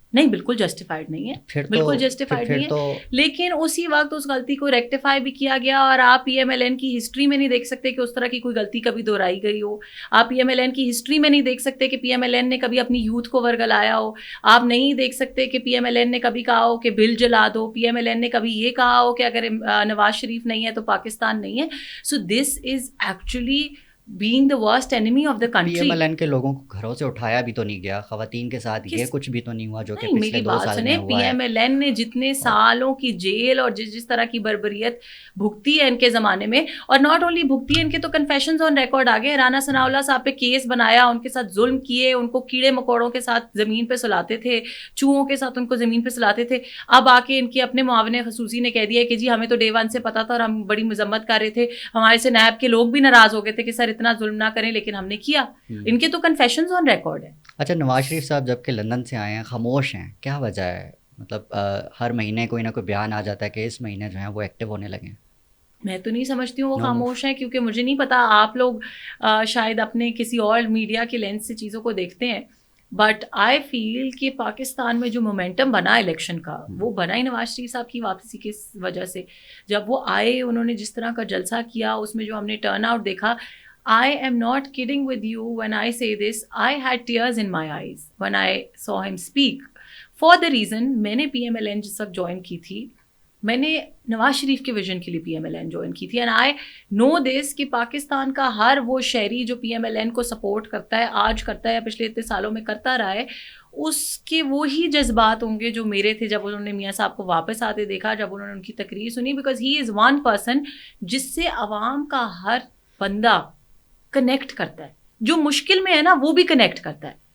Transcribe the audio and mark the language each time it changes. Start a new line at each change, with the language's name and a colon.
Urdu: نہیں, بالکل جسٹیفائڈ نہیں ہے, بالکل جسٹیفائڈ نہیں ہے. لیکن اسی وقت اس غلطی کو ریکٹیفائی بھی کیا گیا, اور آپ پی ایم ایل این کی ہسٹری میں نہیں دیکھ سکتے کہ اس طرح کی کوئی غلطی کبھی دہرائی گئی ہو. آپ پی ایم ایل این کی ہسٹری میں نہیں دیکھ سکتے کہ پی ایم ایل این نے کبھی اپنی یوتھ کو ورگلایا ہو. آپ نہیں دیکھ سکتے کہ پی ایم ایل این نے کبھی کہا ہو کہ بل جلا دو. پی ایم ایل این نے کبھی یہ کہا ہو کہ اگر نواز شریف نہیں ہے تو پاکستان نہیں ہے.
English: So this is actually being the worst enemy of the country.
Urdu: P M L N کے لوگوں کو گھروں سے اٹھایا بھی تو نہیں گیا, خواتین کے ساتھ یہ کچھ بھی تو نہیں ہوا جو کہ پچھلے 2 سال میں ہوا ہے. پی ایم ایل این نے جتنے سالوں کی جیل اور جس طرح کی بربریت بھگتی ہے ان کے زمانے میں, اور
English: not only
Urdu: بھگتی ہے, ان کے تو کنفیشنز آن ریکارڈ آ گئے. رانا ثناء اللہ صاحب پہ کیس بنایا, ان کے ساتھ ظلم کیے, ان کو کیڑے مکوڑوں کے ساتھ زمین پہ سلاتے تھے, چوہوں کے ساتھ ان کو زمین پہ سلاتے تھے. اب آ کے ان کے اپنے معاون خصوصی نے کہہ دیا کہ جی ہمیں تو ڈے 1 سے پتا تھا اور ہم بڑی مذمت کر رہے تھے. ہمارے سے نیب کے لوگ بھی ناراض ہو گئے تھے کہ سر اتنا ظلم نہ کریں لیکن ہم نے کیا. ان کے تو کنفیشنز آن ریکارڈ ہیں. اچھا, نواز شریف صاحب جب کہ لندن سے آئے ہیں خاموش ہیں, کیا وجہ ہے؟ مطلب ہر مہینے کوئی نہ کوئی بیان آ جاتا ہے کہ اس مہینے جو ہیں وہ ایکٹیو ہونے لگے ہیں. میں تو نہیں سمجھتی ہوں وہ خاموش ہیں, کیونکہ مجھے نہیں پتا, آپ لوگ شاید اپنے کسی اور میڈیا کے لینس سے چیزوں کو دیکھتے ہیں,
English: but I feel
Urdu: کہ پاکستان میں جو مومنٹم بنا الیکشن کا, وہ بنا ہی نواز شریف صاحب کی واپسی کی وجہ سے. جب وہ آئے, انہوں نے جس طرح کا جلسہ کیا, اس میں جو ہم نے ٹرن آؤٹ دیکھا,
English: I am not kidding with you when I say this, I had tears in my eyes when I saw him speak. For the reason,
Urdu: میں نے پی ایم ایل این جس وقت جوائن کی تھی, میں نے نواز شریف کے ویژن کے لیے P M L N join کی تھی,
English: and I know this
Urdu: کہ پاکستان کا ہر وہ شہری جو پی ایم ایل این کو سپورٹ کرتا ہے, آج کرتا ہے یا پچھلے اتنے سالوں میں کرتا رہا ہے, اس کے وہی جذبات ہوں گے جو میرے تھے جب انہوں نے میاں صاحب کو واپس آتے دیکھا, جب انہوں نے ان کی تقریر سنی,
English: because he is one person
Urdu: جس سے عوام کا ہر بندہ کنیکٹ کرتا ہے, جو مشکل میں ہے نا وہ بھی کنیکٹ کرتا ہے.